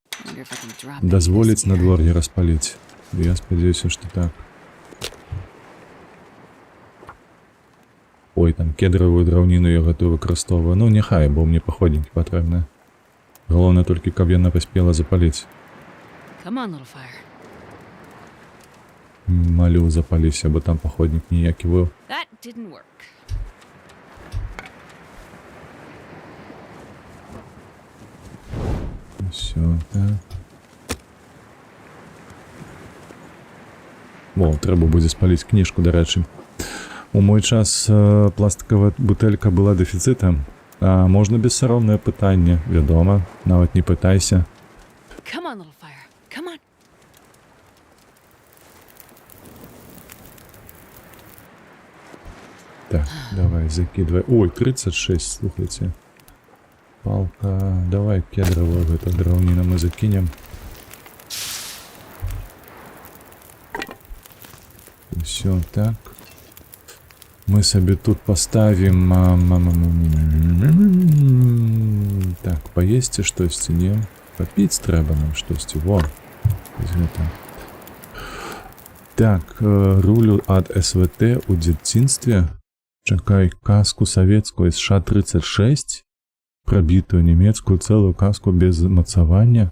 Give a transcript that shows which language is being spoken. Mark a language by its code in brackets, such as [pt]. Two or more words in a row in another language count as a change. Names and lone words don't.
[be] Дазволіць надвор'е распаліць. Я спадзяюся, што так. Ой, там кедравую драўніну я гэтую выкарыстоўваю. Ну, няхай, бо мне паходнікі патрэбныя. Галоўнае толькі, каб яна паспела запаліць. [en] Come on, little fire. [be] Малю, запаліся, бо там паходнік ніякі быў. [en] That didn't work. [uk] Все, так. О, [be] трэба будзе спаліць кніжку, дарэчы. У мой час пластикавая бутэлька была дэфіцытам. А можна бессаромнае пытанне, вядома, нават не пытайся. [en] Come on, little fire. Come on. [ru] Так, давай, закидывай. Ой, 36, слухайте. Палка. Давай кедровую эту драўніну мы закинем. Все, так. Мы себе тут поставим... Так, [be] поесці штосьці, не? Попіць трэба нам штосьці. Во. Гэта. Так, рулю ад СВТ у дзяцінстве. Чакай, каску савецкую СШ-36. Пробітую нямецкую цэлую каску без мацавання.